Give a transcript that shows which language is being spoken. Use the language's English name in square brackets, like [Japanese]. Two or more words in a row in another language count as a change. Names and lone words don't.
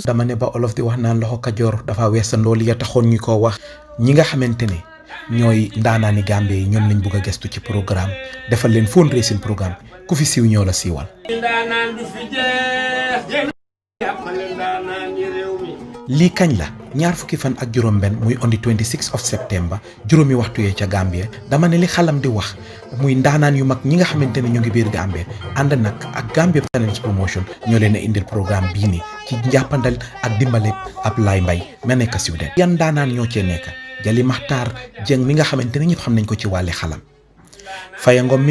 [Wolof] dama ne ba olof di wax naan loxo kajoor dafa weesandoo li ya taxoon ñu ko wax ñi nga xamantene ñooy ndaanaani Gambie yi ñoom lañ bëgg a gestu ci programme defal leen [English] fundraising programme [Wolof] ku fi siiw ñoo la siiwal lii kañ la ñaar fukki fan ak juróom benn muy [English] on the 26 of September [Wolof] juróomi waxtu yee ca Gambie dama ne li xalam di wax muy ndaanaan yu mag ñi nga xamante ne ñu ngi biir Gambie ànd nag ak Gambia Talents Promotion ñoo leen a indil programme bii nii ci njàppandal ak dimbale Ablaye Mbaye ma nekk Sweden yan ndaanaan ñoo cee nekk Jali Maxtaar Jeng mi nga xamante ne ñëpp xam nañ ko ci wàlli xalam Faya Ngom mi